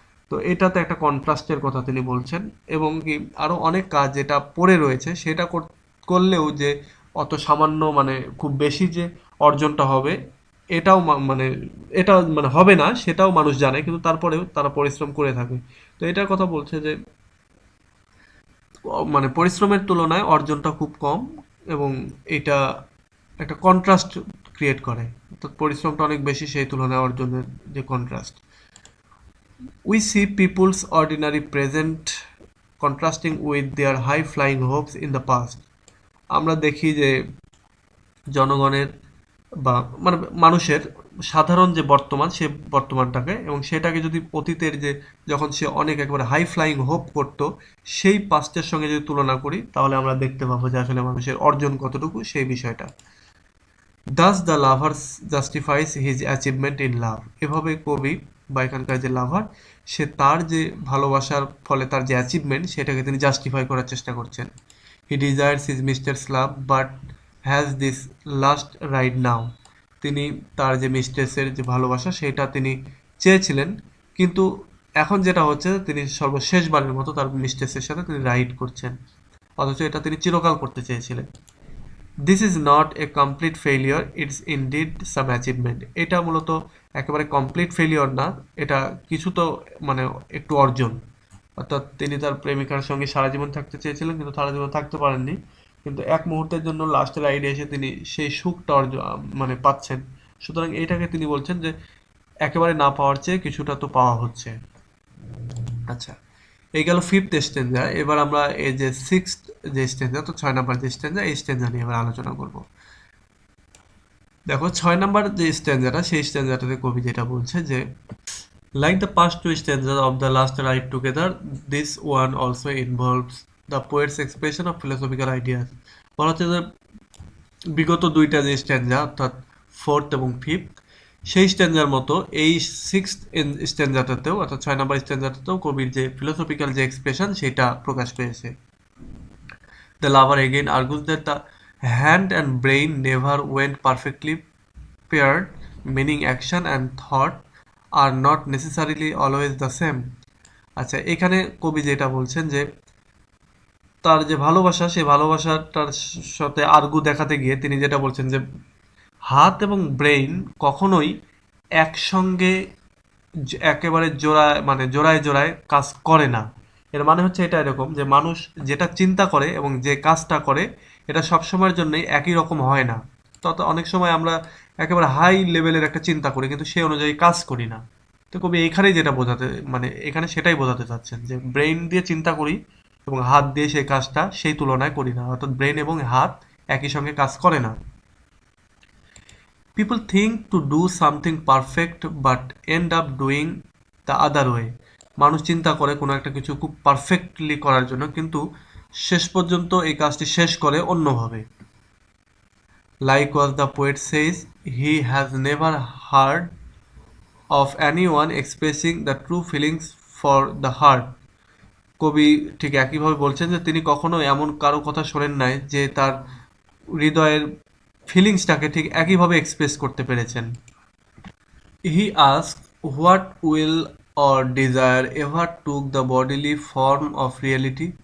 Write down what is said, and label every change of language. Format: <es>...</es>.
<bn>তো এটাতে একটা কন্ট্রাস্টের কথা তিনি বলছেন, এবং কি আরও অনেক কাজ যেটা পড়ে রয়েছে সেটা করলেও যে অত সামান্য, মানে খুব বেশি যে অর্জনটা হবে এটাও মানে এটা মানে হবে না সেটাও মানুষ জানে, কিন্তু তারপরেও তারা পরিশ্রম করে থাকে। তো এটার কথা বলছে যে মানে পরিশ্রমের তুলনায় অর্জনটা খুব কম, এবং এটা একটা কন্ট্রাস্ট ক্রিয়েট করে, অর্থাৎ পরিশ্রমটা অনেক বেশি সেই তুলনায় অর্জনের যে contrast.</bn> <en>We see people's ordinary present contrasting with their high-flying hopes in the past.</en> <bn>আমরা দেখি যে জনগণের বা মানে মানুষের সাধারণ যে বর্তমান সে বর্তমানটাকে, এবং সেটাকে যদি অতীতের যে যখন সে অনেক একবারে হাই ফ্লাইং হোপ করত সেই পাস্টের সঙ্গে যদি তুলনা করি, তাহলে আমরা দেখতে পাবো যে আসলে মানুষের অর্জন কতটুকু সেই বিষয়টা।</bn> <en>Thus the lover justifies his achievement in love.</en> <bn>এভাবে কবি বা এখানকার যে লাভার, সে তার যে ভালোবাসার ফলে তার যে অ্যাচিভমেন্ট সেটাকে তিনি জাস্টিফাই করার চেষ্টা করছেন।</bn> <en>He desires his mistress love but has this last right now.</en> <bn>তিনি তার যে মিস্ট্রেসের যে ভালোবাসা সেটা তিনি চেয়েছিলেন, কিন্তু এখন যেটা হচ্ছে তিনি সর্বশেষবারের মতো তার মিস্ট্রেসের সাথে তিনি রাইড করছেন, অথচ এটা তিনি চিরকাল করতে চেয়েছিলেন।</bn> <en>This is not a complete failure, it's indeed some achievement.</en> <bn>এটা মূলত একেবারে কমপ্লিট ফেলিওর না, এটা কিছু তো মানে একটু অর্জন। অর্থাৎ তিনি তার প্রেমিকার সঙ্গে সারা জীবন থাকতে চেয়েছিলেন কিন্তু সারা জীবন থাকতে পারেননি, কিন্তু এক মুহূর্তের জন্য লাস্টের আইডিয়া এসে তিনি সেই সুখটা অর্জন মানে পাচ্ছেন। সুতরাং এইটাকে তিনি বলছেন যে একেবারে না পাওয়ার চেয়ে কিছুটা তো পাওয়া হচ্ছে। আচ্ছা, এই গেল ফিফথ স্টেঞ্জা। এবার আমরা এই যে সিক্সথ যে স্টেঞ্জা, তো 6 নম্বর যে স্টেঞ্জা, এই স্টেঞ্জা নিয়ে এবার আলোচনা করব। দেখো 6 নম্বর যে স্টেঞ্জাটা, সেই স্টেঞ্জাটাতে কবি যেটা বলছে যে</bn> <en>like the past two stanzas of the last ride together, this one also involves the poet's expression of philosophical ideas.</en> <bn>বলা হচ্ছে যে বিগত দুইটা যে স্ট্যান্জা অর্থাৎ ফোর্থ এবং ফিফথ, সেই স্ট্যান্জার মতো এই সিক্সথ স্ট্যান্জাটাতেও অর্থাৎ 6 নম্বর স্ট্যান্জাটাতেও কবির যে ফিলোসফিক্যাল যে এক্সপ্রেশন সেটা প্রকাশ পেয়েছে।</bn> <en>The lover again argues that the hand and brain never went perfectly paired, meaning action and thought are not necessarily always the same.</en> <bn>আচ্ছা, এখানে কবি যেটা বলছেন যে তার যে ভালোবাসা সেই ভালোবাসাটার সাথে আর্গু দেখাতে গিয়ে তিনি যেটা বলছেন যে হাত এবং ব্রেইন কখনোই একসঙ্গে একেবারে জোড়ায় মানে জোড়ায় জোড়ায় কাজ করে না। এর মানে হচ্ছে এটা এরকম যে মানুষ যেটা চিন্তা করে এবং যে কাজটা করে এটা সবসময়ের জন্যই একই রকম হয় না। তত অনেক সময় আমরা একেবারে হাই লেভেলের একটা চিন্তা করি কিন্তু সেই অনুযায়ী কাজ করি না। তো কবি এইখানেই যেটা বোঝাতে মানে এখানে সেটাই বোঝাতে চাচ্ছেন যে ব্রেইন দিয়ে চিন্তা করি এবং হাত দিয়ে সেই কাজটা সেই তুলনায় করি না, অর্থাৎ ব্রেইন এবং হাত একই সঙ্গে কাজ করে না।</bn> <en>People think to do something perfect but end up doing the other way.</en> <bn>মানুষ চিন্তা করে কোনো একটা কিছু খুব পারফেক্টলি করার জন্য, কিন্তু শেষ পর্যন্ত এই কাজটি শেষ করে অন্যভাবে।</bn> <en>Like what the poet says, he has never heard of anyone expressing the true feelings for the heart.</en> <bn>কবি ঠিক একইভাবে বলছেন যে তিনি কখনো এমন কারো কথা শোনেন নাই যে তার হৃদয়ের ফিলিংসটাকে ঠিক একইভাবে এক্সপ্রেস করতে পেরেছেন।</bn> <en>He ask what will or desire ever took the bodily form of reality.</en>